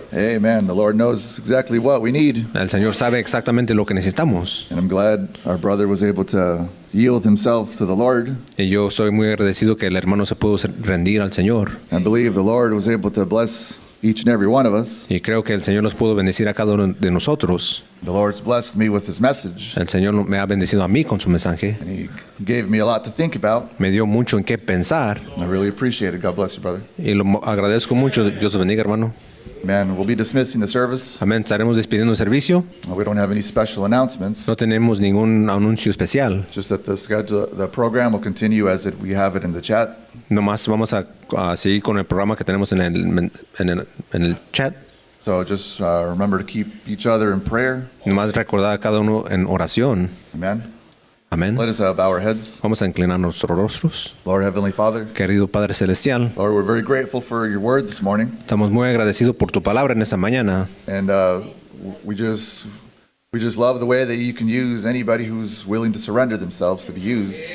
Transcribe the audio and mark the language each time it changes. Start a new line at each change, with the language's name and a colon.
English: Amen. The Lord knows exactly what we need.
Spanish: El Señor sabe exactamente lo que necesitamos.
English: And I'm glad our brother was able to yield himself to the Lord.
Spanish: Y yo soy muy agradecido que el hermano se pudo rendir al Señor.
English: I believe the Lord was able to bless each and every one of us.
Spanish: Y creo que el Señor nos pudo bendecir a cada uno de nosotros.
English: The Lord's blessed me with his message.
Spanish: El Señor me ha bendecido a mí con su mensaje.
English: And he gave me a lot to think about.
Spanish: Me dio mucho en qué pensar.
English: I really appreciate it. God bless you, brother.
Spanish: Y lo agradezco mucho. Dios te bendiga, hermano.
English: Man, we'll be dismissing the service.
Spanish: Amén. Estaremos despidiendo el servicio.
English: We don't have any special announcements.
Spanish: No tenemos ningún anuncio especial.
English: Just that the program will continue as we have it in the chat.
Spanish: Nomás vamos a seguir con el programa que tenemos en el chat.
English: So just remember to keep each other in prayer.
Spanish: Nomás recordar a cada uno en oración.
English: Amen.
Spanish: Amén.
English: Let us bow our heads.
Spanish: Vamos a inclinar nuestros rostros.
English: Lord Heavenly Father,
Spanish: Querido Padre Celestial,
English: Lord, we're very grateful for your word this morning.
Spanish: estamos muy agradecidos por tu palabra en esta mañana.
English: And we just love the way that you can use anybody who's willing to surrender themselves to be used.